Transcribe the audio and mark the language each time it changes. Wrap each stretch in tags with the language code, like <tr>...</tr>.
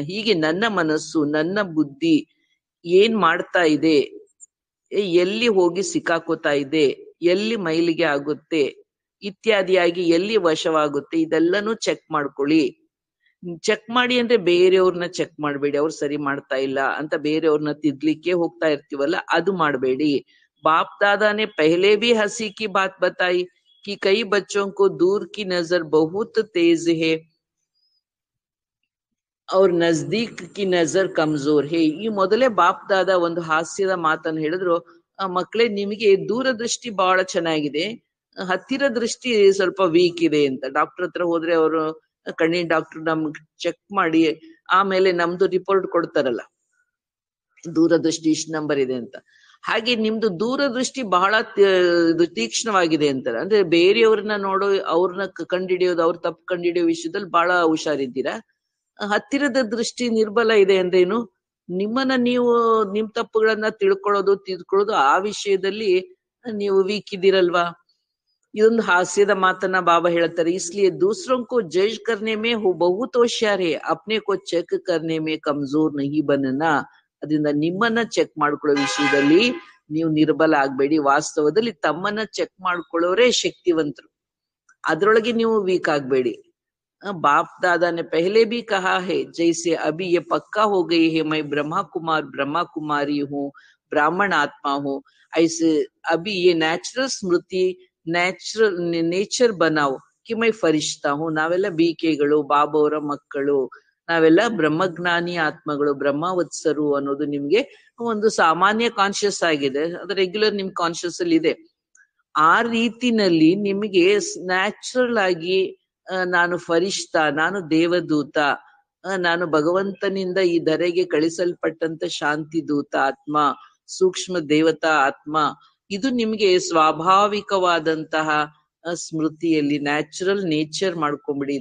<kn>ಹೀಗೆ ನನ್ನ ಮನಸ್ಸು, ನನ್ನ ಬುದ್ಧಿ ಏನ್ ಮಾಡ್ತಾ ಇದೆ, ಎಲ್ಲಿ ಹೋಗಿ ಸಿಕ್ಕಾಕೋತಾ ಇದೆ, ಎಲ್ಲಿ ಮೈಲಿಗೆ ಆಗುತ್ತೆ ಇತ್ಯಾದಿಯಾಗಿ ಎಲ್ಲಿ ವಶವಾಗುತ್ತೆ, ಇದೆಲ್ಲನೂ ಚೆಕ್ ಮಾಡ್ಕೊಳ್ಳಿ. ಚೆಕ್ ಮಾಡಿ ಅಂದ್ರೆ ಬೇರೆಯವ್ರನ್ನ ಚೆಕ್ ಮಾಡ್ಬೇಡಿ, ಅವ್ರು ಸರಿ ಮಾಡ್ತಾ ಇಲ್ಲ ಅಂತ ಬೇರೆಯವ್ರನ್ನ ತಿದ್ಲಿಕ್ಕೆ ಹೋಗ್ತಾ ಇರ್ತೀವಲ್ಲ, ಅದು ಮಾಡ್ಬೇಡಿ.</kn> <hi>बाप दादा ने पहले भी हंसी की बात बताई कि कई बच्चों को दूर की नजर बहुत तेज है और नजदीक की नजर कमजोर है.</hi> <kn>ಈ ಮೊದಲೇ ಬಾಪ್ ದಾದಾ ಒಂದು ಹಾಸ್ಯದ ಮಾತನ್ನು ಹೇಳಿದ್ರು, ಮಕ್ಕಳೇ ನಿಮಗೆ ದೂರದೃಷ್ಟಿ ಬಹಳ ಚೆನ್ನಾಗಿದೆ, ಹತ್ತಿರ ದೃಷ್ಟಿ ಸ್ವಲ್ಪ ವೀಕ್ ಇದೆ ಅಂತ. ಡಾಕ್ಟರ್ ಹತ್ರ ಹೋದ್ರೆ ಅವರು ಕಣ್ಣಿನ ಡಾಕ್ಟರ್ ನಮ್ಗೆ ಚೆಕ್ ಮಾಡಿ ಆಮೇಲೆ ನಮ್ದು ರಿಪೋರ್ಟ್ ಕೊಡ್ತಾರಲ್ಲ, ದೂರದೃಷ್ಟಿ ಇಷ್ಟು ನಂಬರ್ ಇದೆ ಅಂತ. ಹಾಗೆ ನಿಮ್ದು ದೂರದೃಷ್ಟಿ ಬಹಳ ತೀಕ್ಷ್ಣವಾಗಿದೆ ಅಂತಾರೆ. ಅಂದ್ರೆ ಬೇರೆಯವ್ರನ್ನ ನೋಡೋ, ಅವ್ರನ್ನ ಕಂಡಿಡಿಯೋದು, ಅವ್ರ ತಪ್ಪು ಕಂಡಿಡಿಯೋ ವಿಷಯದಲ್ಲಿ ಬಹಳ ಹುಷಾರಿದ್ದೀರಾ. ಹತ್ತಿರದ ದೃಷ್ಟಿ ನಿರ್ಬಲ ಇದೆ ಅಂದ್ರೇನು? ನಿಮ್ಮನ್ನ ನೀವು ನಿಮ್ ತಪ್ಪುಗಳನ್ನ ತಿಳ್ಕೊಳ್ಳೋದು ಆ ವಿಷಯದಲ್ಲಿ ನೀವು ವೀಕ್ ಇದ್ದೀರಲ್ವಾ. ಇದೊಂದು ಹಾಸ್ಯದ ಮಾತನ್ನ ಬಾಬಾ ಹೇಳ್ತಾರೆ.</kn> <hi>इसलिए दूसरों को जज करने में वो बहुत होशियार है, अपने को ಚೆಕ್ करने में कमजोर नहीं बनना.</hi> <kn>ಅದರಿಂದ ನಿಮ್ಮನ್ನ ಚೆಕ್ ಮಾಡ್ಕೊಳ್ಳೋ ವಿಷಯದಲ್ಲಿ ನೀವು ನಿರ್ಬಲ ಆಗ್ಬೇಡಿ. ವಾಸ್ತವದಲ್ಲಿ ತಮ್ಮನ್ನ ಚೆಕ್ ಮಾಡ್ಕೊಳ್ಳೋರೇ ಶಕ್ತಿವಂತರು, ಅದ್ರೊಳಗೆ ನೀವು ವೀಕ್ ಆಗ್ಬೇಡಿ.</kn> <hi>बाप दादा ने पहले भी कहा है, जैसे अभी ये पक्का हो गई है मैं ब्रह्मा कुमार ब्रह्मा कुमारी हूँ, ब्राह्मण आत्मा हूँ, ऐसे अभी ये नेचुरल स्मृति ನೇಚರ್ ಬನಾವ್ ಕಿ ಮೈ ಫರಿಷ್ಠಾ ಹೂ.</hi> <kn>ನಾವೆಲ್ಲ ಬೀಕೆಗಳು, ಬಾಬೋರ ಮಕ್ಕಳು, ನಾವೆಲ್ಲ ಬ್ರಹ್ಮಜ್ಞಾನಿ ಆತ್ಮಗಳು, ಬ್ರಹ್ಮವತ್ಸರು ಅನ್ನೋದು ನಿಮ್ಗೆ ಒಂದು ಸಾಮಾನ್ಯ ಕಾನ್ಶಿಯಸ್ ಆಗಿದೆ, ಅದು ರೆಗ್ಯುಲರ್ ನಿಮ್ ಕಾನ್ಶಿಯಸ್ ಅಲ್ಲಿ ಇದೆ. ಆ ರೀತಿನಲ್ಲಿ ನಿಮಗೆ ನ್ಯಾಚುರಲ್ ಆಗಿ ನಾನು ಫರಿಷ್ಠಾ, ನಾನು ದೇವದೂತ, ನಾನು ಭಗವಂತನಿಂದ ಈ ಧರೆಗೆ ಕಳಿಸಲ್ಪಟ್ಟಂತ ಶಾಂತಿ ದೂತ ಆತ್ಮ, ಸೂಕ್ಷ್ಮ ದೇವತಾ ಆತ್ಮ, ಇದು ನಿಮ್ಗೆ ಸ್ವಾಭಾವಿಕವಾದಂತಹ ಸ್ಮೃತಿಯಲ್ಲಿ ನ್ಯಾಚುರಲ್ ನೇಚರ್ ಮಾಡ್ಕೊಂಬಿಡಿ.</kn>